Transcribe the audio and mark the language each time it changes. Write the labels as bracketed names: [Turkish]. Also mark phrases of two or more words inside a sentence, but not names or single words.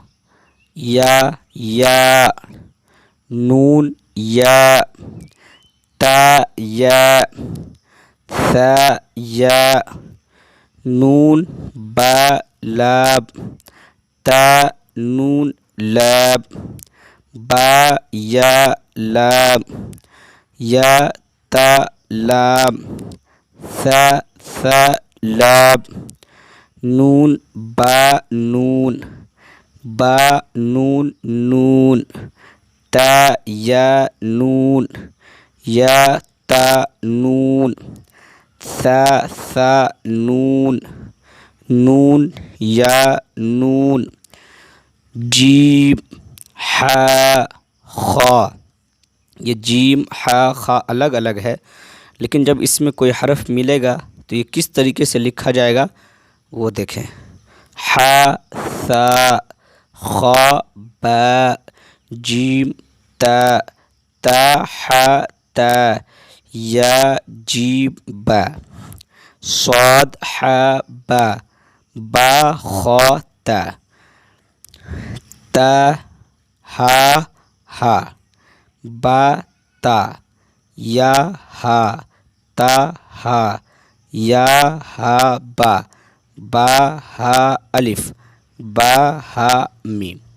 [Urdu] یا، نون یا، تا یا، ثا یا، نون با لام، تا نون لام، با یا لام، یا تا لام، ثا لام، نون با نون، با نون نون، تا یا نون، یا تا نون، ثا نون، نون یا نون، جیم ہا خا۔ یہ جیم ہا خا الگ الگ ہے، لیکن جب اس میں کوئی حرف ملے گا تو یہ کس طریقے سے لکھا جائے گا وہ دیکھیں۔ ہا ثا، خا با، جیم تا، تا ہا تا، یا جیم با، صاد ہا با، با خا تا، تا ہا ہا، با تا، یا ہا، تا ہا، یا ہا با، با ہا الف، با ہا میم۔